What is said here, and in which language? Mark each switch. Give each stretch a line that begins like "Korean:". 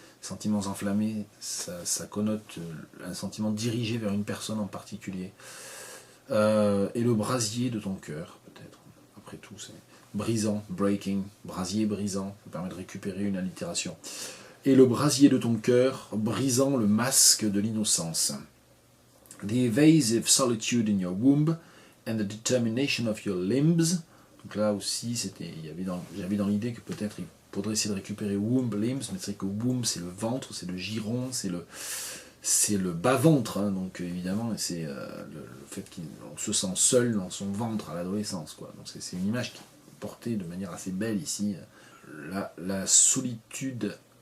French: Sentiments enflammés, ça connote un sentiment dirigé vers une personne en particulier. Et le brasier de ton cœur, peut-être. Après tout, c'est brisant, breaking, brasier brisant, ça permet de récupérer une allitération. Et le brasier de ton cœur, brisant le masque de l'innocence.
English: The evasive solitude in your womb and the determination of your limbs.
French: Donc là aussi, j'avais dans l'idée que peut-être il faudrait essayer de récupérer womb, limbs, mais c'est vrai que womb, c'est le ventre, c'est le giron, c'est le bas-ventre, hein, donc évidemment, c'est le fait qu'on se sent seul dans son ventre à l'adolescence, quoi. Donc c'est une image qui est portée de manière assez belle ici. La solitude